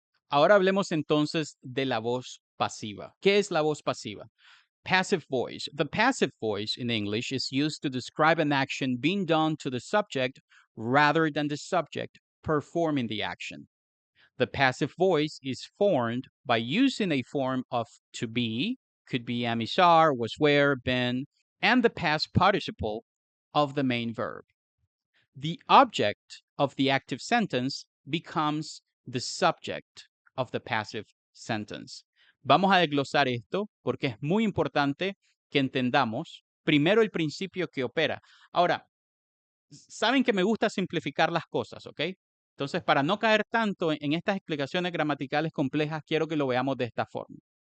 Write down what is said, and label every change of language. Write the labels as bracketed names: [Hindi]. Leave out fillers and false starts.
[Spanish] Ahora hablemos entonces de la voz pasiva. ¿Qué es la voz pasiva? [English] Passive voice. The passive voice in English is used to describe an action being done to the subject rather than the subject performing the action. The passive voice is formed by using a form of to be, could be am, is, are, was, were, been, and the past participle of the main verb. The object of the active sentence becomes the subject of the passive sentence. [Spanish] Vamos a desglosar esto porque es muy importante que entendamos primero el principio que opera. Ahora, saben que me gusta simplificar las cosas, ¿ok? Entonces, para no caer tanto en estas explicaciones gramaticales complejas, quiero que lo veamos de esta forma.